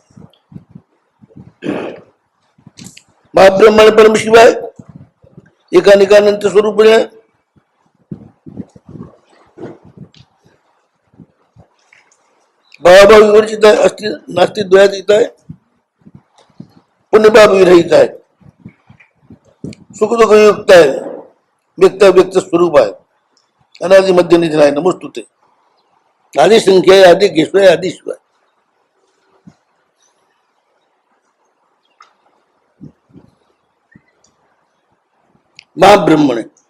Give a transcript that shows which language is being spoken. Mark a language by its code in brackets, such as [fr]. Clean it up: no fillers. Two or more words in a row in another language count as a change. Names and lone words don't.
[sa] મહાબ્રહ્મણ પરમ શિવાય એકાનિકાનંત સ્વરૂપિણે ભાવાભાવ વિવર્જિતાય અસ્તિ નાસ્તિ દ્વયાતીતાય પુण्यभाव विरहिताय सुख दुख युक्ताय व्यक्त व्यक्त स्वरूपाय अनादि मध्य निधनाय नमोस्तुते आदि संख्याय आदि केशवाय आदि शिवाय महाब्रह्मणे